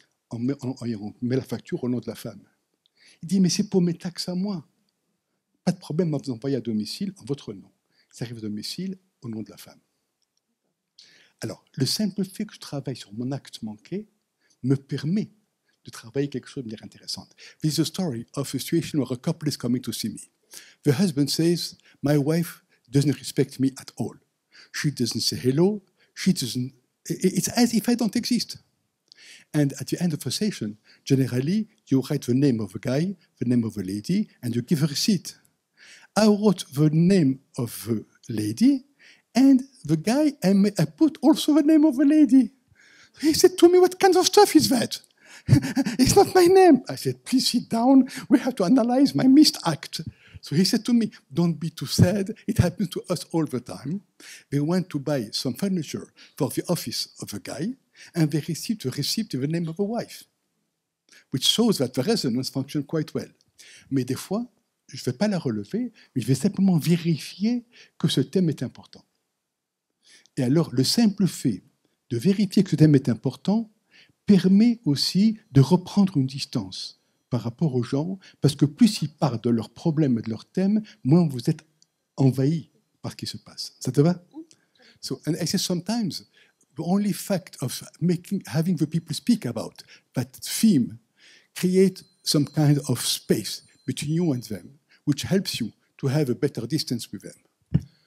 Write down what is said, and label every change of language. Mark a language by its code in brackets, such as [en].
[fr] On met la facture au nom de la femme. Il dit, mais c'est pour mes taxes à moi. Pas de problème, on vous envoie à domicile en votre nom. Ça arrive à domicile au nom de la femme. Alors, le simple fait que je travaille sur mon acte manqué me permet de travailler quelque chose de manière intéressante. [en] This is a story of a situation where a couple is coming to see me. The husband says, my wife doesn't respect me at all. She doesn't say hello. She doesn't. It's as if I don't exist. And at the end of the session, generally, you write the name of a guy, the name of a lady, and you give a receipt. I wrote the name of the lady, And the guy, I put also the name of the lady. He said to me, what kind of stuff is that? It's not my name. I said, please sit down. We have to analyze my missed act. So he said to me, don't be too sad. It happens to us all the time. They went to buy some furniture for the office of the guy, and they received a receipt in the name of the wife, which shows that the resonance functions quite well. [fr] Mais des fois, je ne vais pas la relever, mais je vais simplement vérifier que ce thème est important. Et alors, le simple fait de vérifier que ce thème est important permet aussi de reprendre une distance par rapport aux gens, parce que plus ils parlent de leurs problèmes et de leurs thèmes, moins vous êtes envahi par ce qui se passe. Ça te va? [en] So, and I say sometimes, the only fact of having the people speak about that theme create some kind of space between you and them, which helps you to have a better distance with them.